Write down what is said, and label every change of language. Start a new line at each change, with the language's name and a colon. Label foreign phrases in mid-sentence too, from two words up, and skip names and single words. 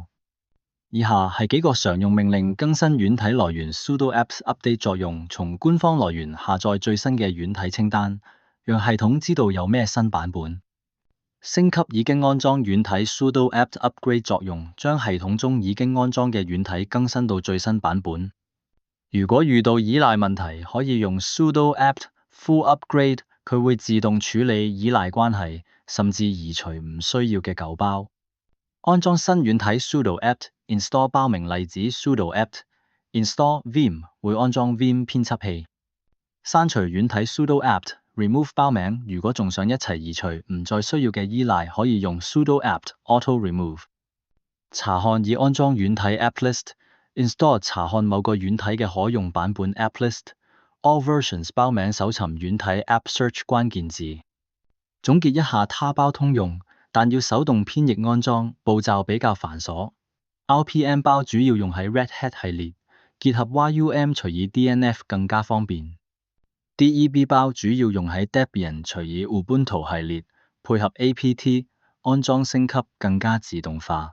Cantonese: 以下係幾個常用命令更新軟體來源
English: sudo apt update
Cantonese: 作用，從官方來源下載最新嘅軟體清單，讓系統知道有咩新版本。升級已經安裝軟體
English: sudo apt upgrade
Cantonese: 作用，將系統中已經安裝嘅軟體更新到最新版本。如果遇到依賴問題，可以用
English: sudo apt full upgrade，
Cantonese: 佢會自動處理依賴關係，甚至移除唔需要嘅舊包。安裝新軟體
English: sudo apt install
Cantonese: 包名例子
English: sudo apt install vim
Cantonese: 會安裝 vim 編輯器。刪除軟體
English: sudo apt remove
Cantonese: 包名，如果仲想一齊移除唔再需要嘅依賴，可以用
English: sudo apt auto remove。
Cantonese: 查看已安裝軟體
English: applist install
Cantonese: 查看某個軟體嘅可用版本
English: applist all versions
Cantonese: 包名搜尋軟體
English: app search
Cantonese: 關鍵字。總結一下，他包通用，但要手動編譯安裝，步驟比較繁瑣。RPM 包主要用喺 Red Hat 系列，結合 YUM 隨以 DNF 更加方便。DEB 包主要用喺 Debian 隨以 Ubuntu 系列，配合 APT 安裝升級更加自動化。